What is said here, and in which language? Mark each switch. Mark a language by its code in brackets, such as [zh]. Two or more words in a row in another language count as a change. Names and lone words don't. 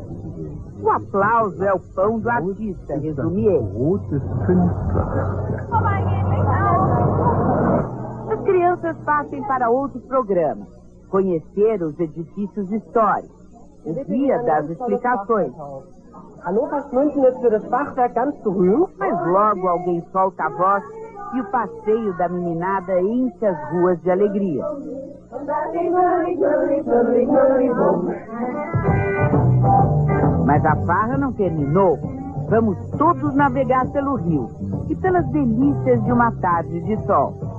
[pt] O aplauso é o pão do artista, resume ele. As crianças passem para outro programa, conhecer os edifícios históricos, o dia das explicações. [de] Hannovers München ist für das Fachwerk ganz berühmt. [pt] Mas logo alguém solta a voz e o passeio da meninada enche as ruas de alegria. Mas a farra não terminou. Vamos todos navegar pelo rio e pelas delícias de uma tarde de sol.